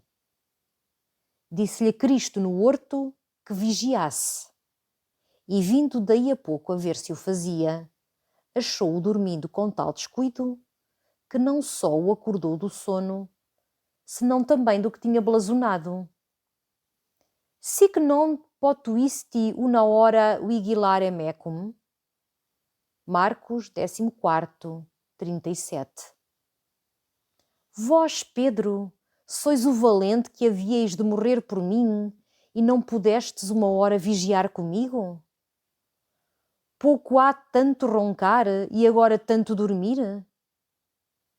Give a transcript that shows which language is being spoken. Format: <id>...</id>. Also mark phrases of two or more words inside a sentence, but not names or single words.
<pt>Disse-lhe Cristo no horto que vigiasse, e vindo daí a pouco a ver se o fazia, achou-o dormindo com tal descuido que não só o acordou do sono, senão também do que tinha blasonado.</pt> <la>Sic non potuisti una hora vigilare mecum.</la> <pt>Marcos 14, 37. Vós, Pedro, sois o valente que havíeis de morrer por mim e não pudestes uma hora vigiar comigo? Pouco há tanto roncar e agora tanto dormir?</pt>